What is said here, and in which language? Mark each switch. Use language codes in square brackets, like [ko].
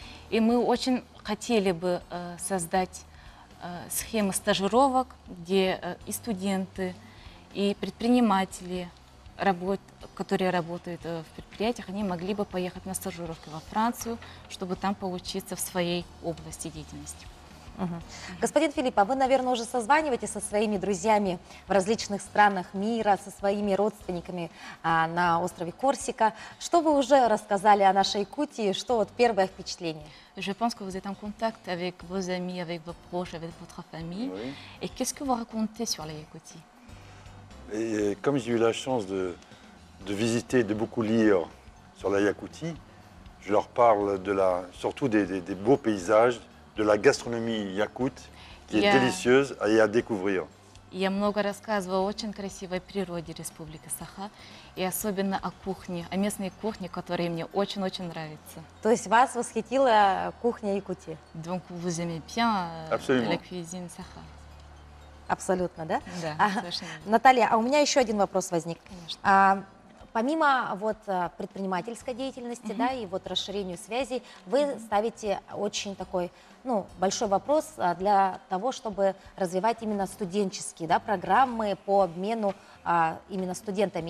[ru] И мы очень хотели бы создать схемы стажировок, где и студенты, и предприниматели, которые работают в предприятиях, они могли бы поехать на стажировки во Францию, чтобы там поучиться в своей области деятельности. Господин Филипп, а вы, наверное, уже созваниваетесь со своими друзьями в различных странах мира, со своими родственниками на острове Корсика. Что вы уже рассказали о нашей Якутии? Что вот первое впечатление? [fr] Je pense que vous êtes en contact avec vos amis, avec vos proches, avec votre famille. Oui. Et qu'est-ce que vous racontez sur la Yakoutie? Et comme j'ai eu la chance de visiter, de beaucoup lire sur la Yakoutie, je leur parle surtout des beaux paysages, de la gastronomie yakoute, qui est délicieuse et à découvrir. [ru] Я много рассказывала о очень красивой природе Республики Саха и особенно о кухне, о местной кухне, которая мне очень-очень нравится. То есть вас восхитила кухня Якутии? [fr] Donc vous aimez bien la cuisine Саха? [ru] Абсолютно, да? Да, совершенно верно. Наталья, а у меня еще один вопрос возник. Конечно. Помимо вот предпринимательской деятельности, да, и вот расширению связей, вы ставите очень такой, ну, большой вопрос для того, чтобы развивать именно студенческие, да, программы по обмену именно студентами.